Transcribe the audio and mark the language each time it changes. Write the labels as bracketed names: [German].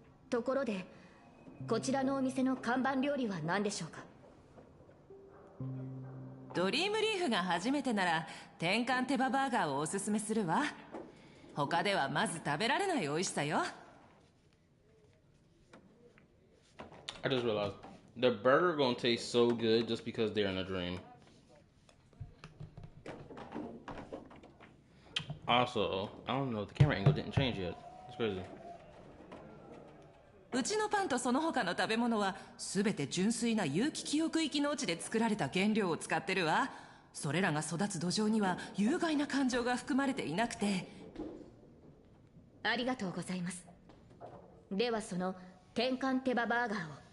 [Japanese] ところでこちらのお店の看板料理は何でしょうか？ドリームリーフが初めてなら転換手羽バーガーをおすすめするわ。他ではまず食べられない美味しさよ。 [English] I just realized the burger gonna taste so good just because they're in a dream. Also, I don't know, the camera angle didn't change yet. It's crazy. [Japanese] うちのパンとその他の食べ物は全て純粋な有機記憶域農地で作られた原料を使ってるわ。それらが育つ土壌には有害な感情が含まれていなくて。ありがとうございます。ではその転換手羽バーガーを。